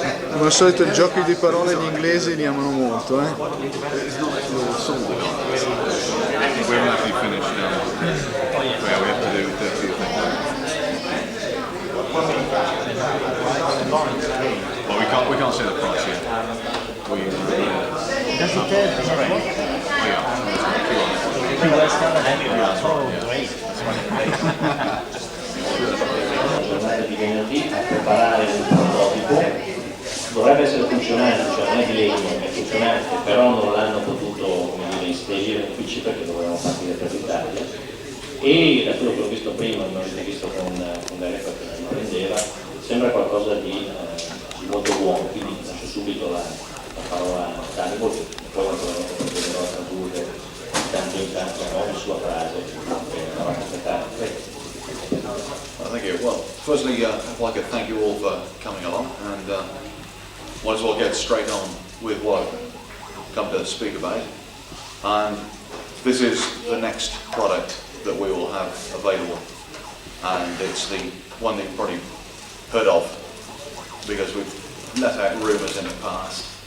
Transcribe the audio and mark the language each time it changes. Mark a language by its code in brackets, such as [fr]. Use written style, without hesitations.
[it] Come al solito i giochi di parole in inglese li amano molto, [en] We're actually finished now. Yeah, we have to do 30 Well, we can't say the price yet. Does it have what? Oh, great. [it] Giornata di venerdì a preparare il prototipo. Dovrebbe essere funzionante, cioè non è di legno, è funzionante, però non l'hanno potuto inserire nel PC perché dovevamo partire per l'Italia. E da quello che ho visto prima, non l'ho visto con Gareffa che la riprendeva, sembra qualcosa di molto buono, quindi lascio subito la parola a Honeyball, poi proverò a tradurre di tanto in tanto ogni sua frase per raccontare. [en] Thank you. Well, firstly, I'd like to thank you all for coming along, and might as well get straight on with what I've come to speak about. And this is the next product that we will have available, and it's the one that you've probably heard of because we've let out rumours in the past.